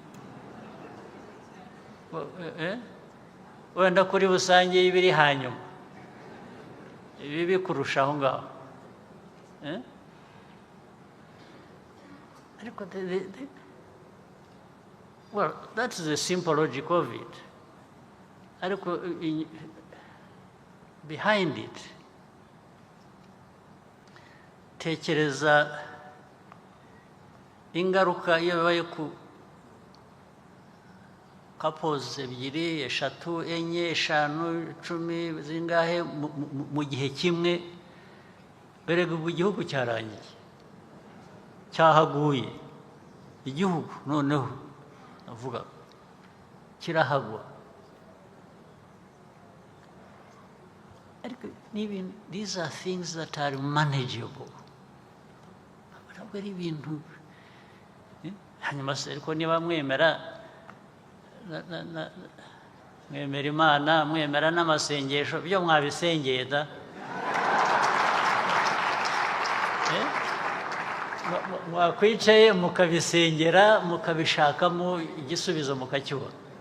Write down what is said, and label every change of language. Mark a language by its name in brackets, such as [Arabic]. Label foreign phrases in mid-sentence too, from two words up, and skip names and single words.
[Kinyarwanda] wenda kuri busange ibiri hanyuma ibibi kurusha aho ngaho ariko [English] well, that's the simple logic of it. Ariko behind it, [Kinyarwanda] tekereza ingaruka iyo bibaye ku couples ebyiri, eshatu, enye, eshanu, 10 zingahe mu gihe kimwe, berega ubu igihugu cyarangiye, cyahaguye igihugu noneho avuga kirahagwa ariko [English] these are things that are manageable [Kinyarwanda] ntabwo ari ibintu hanyuma se ariko niba mwemera Imana mwemera n'amasengesho byo mwabisengeye da mwakwicaye mukabisengera mukabishakamo igisubizo mukakibona